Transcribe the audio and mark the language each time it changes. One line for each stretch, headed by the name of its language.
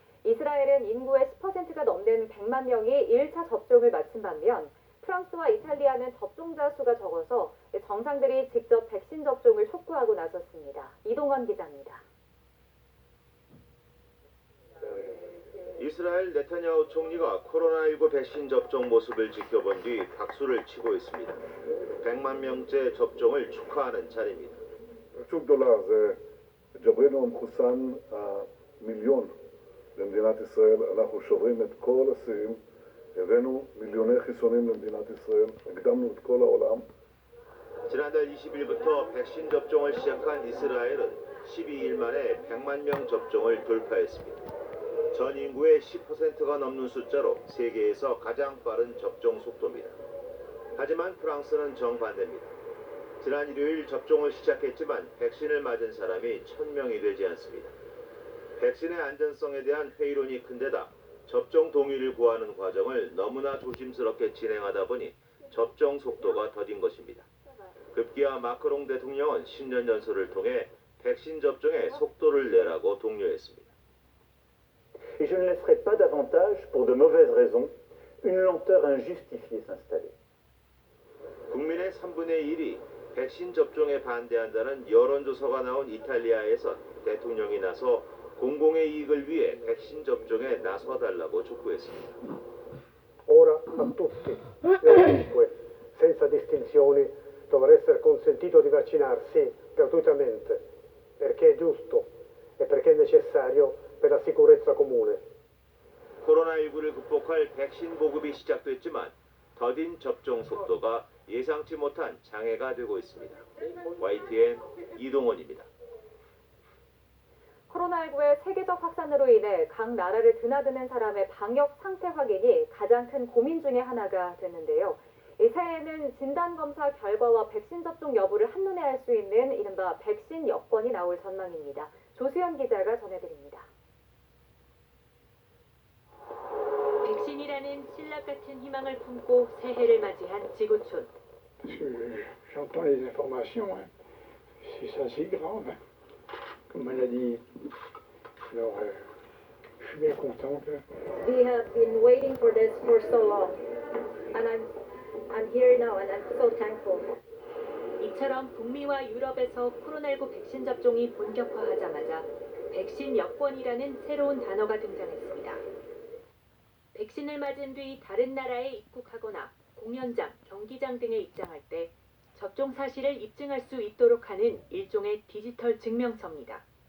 Korean: 이스라엘은 인구의 10%가 넘는 100만 명이 1차 접종을 마친 반면 프랑스와 이탈리아는 접종자 수가 적어서 정상들이 직접 백신 접종을 촉구하고 나섰습니다. 이동원 기자입니다. 이스라엘 네타냐후 총리가 코로나19 백신 접종 모습을 지켜본 뒤 박수를 치고 있습니다. 100만 명째 접종을 축하하는 자리입니다.
Hebrew: שוק דולר זה ג'ברינו המחוסן המיליון למדינת ישראל. אנחנו שוברים את כל השיאים, הבאנו מיליוני חיסונים למדינת ישראל, הקדמנו את כל העולם.
Korean: 지난달 20일부터 백신 접종을 시작한 이스라엘은 12일 만에 100만 명 접종을 돌파했습니다. 전 인구의 10%가 넘는 숫자로 세계에서 가장 빠른 접종 속도입니다. 하지만 프랑스는 정반대입니다. 지난 일요일 접종을 시작했지만 백신을 맞은 사람이 1000명이 되지 않습니다. 백신의 안전성에 대한 회의론이 큰데다 접종 동의를 구하는 과정을 너무나 조심스럽게 진행하다 보니 접종 속도가 더딘 것입니다. 급기야 마크롱 대통령은 신년 연설을 통해 백신 접종에 속도를 내라고 독려했습니다.
French: Et je ne laisserai pas davantage, pour de mauvaises raisons, une lenteur injustifiée s'installer.
Korean: 국민의 3분의 1이 백신 접종에 반대한다는 여론조사가 나온 이탈리아에선 대통령이 나서 공공의 이익을 위해 백신 접종에 나서달라고 촉구했습니다.
Italian: Ora a tutti, ovunque, senza distinzioni, dovrà essere consentito di vaccinarsi gratuitamente, perché è giusto e perché è necessario per la sicurezza comune.
Korean: 코로나19를 극복할 백신 보급이 시작됐지만 더딘 접종 속도가 예상치 못한 장애가 되고 있습니다. YTN 이동원입니다. 코로나19의 세계적 확산으로 인해 각 나라를 드나드는 사람의 방역 상태 확인이 가장 큰 고민 중의 하나가 됐는데요. 이 새해에는 진단검사 결과와 백신 접종 여부를 한눈에 알 수 있는 이른바 백신 여권이 나올 전망입니다. 조수연 기자가 전해드립니다. 백신이라는 신락 같은 희망을 품고 새해를 맞이한 지구촌.
French: J'entends les informations, hein. C'est ça, c'est grave, hein, comme maladie. Alors, je suis bien content.
English: We have been waiting for this for so long, and I'm here now, and I'm so thankful.
Korean: 이처럼 북미와 유럽에서 코로나19 백신 접종이 본격화하자마자 백신 여권이라는 새로운 단어가 등장했습니다. 백신을 맞은 뒤 다른 나라에 입국하거나 공연장, 경기장 등에 입장할 때 접종 사실을 입증할 수 있도록 하는 일종의 디지털 증명서입니다.